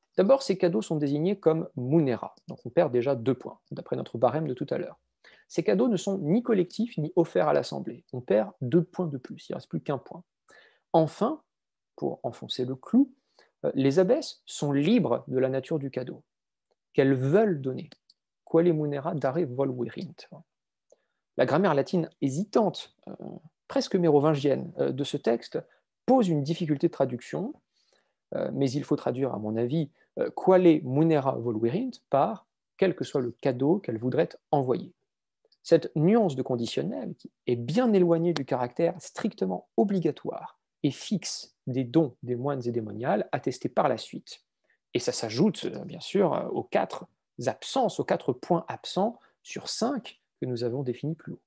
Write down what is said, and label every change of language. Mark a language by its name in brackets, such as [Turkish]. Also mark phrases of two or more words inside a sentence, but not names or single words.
[French] D'abord, ces cadeaux sont désignés comme munera, donc on perd déjà 2 points, d'après notre barème de tout à l'heure. Ces cadeaux ne sont ni collectifs ni offerts à l'Assemblée. On perd 2 points de plus, il ne reste plus qu'1 point. Enfin, pour enfoncer le clou, les abbesses sont libres de la nature du cadeau, qu'elles veulent donner. [Latin] Quale munera dare volverint. [French] La grammaire latine hésitante, presque mérovingienne, de ce texte pose une difficulté de traduction, mais il faut traduire, à mon avis, [Latin] quale munera volverint [French] par quel que soit le cadeau qu'elle voudrait envoyer. Cette nuance de conditionnel est bien éloignée du caractère strictement obligatoire et fixe des dons des moines et des moniales attestés par la suite. Et ça s'ajoute, bien sûr, aux 4 absences, aux 4 points absents sur 5 que nous avons définis plus haut.